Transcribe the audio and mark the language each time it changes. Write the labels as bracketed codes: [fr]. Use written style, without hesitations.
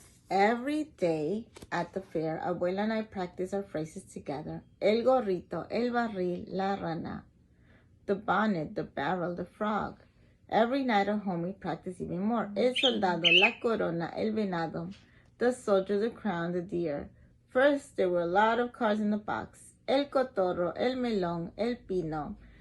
[en] Every day at the fair, Abuela and I practice our phrases together. [es] El gorrito, el barril, la rana. [en] The bonnet, the barrel, the frog. Every night at home we practice even more. [es] El soldado, la corona, el venado. [en] The soldier, the crown, the deer. First, there were a lot of cards in the box. [es] El cotorro, el melón, el pino.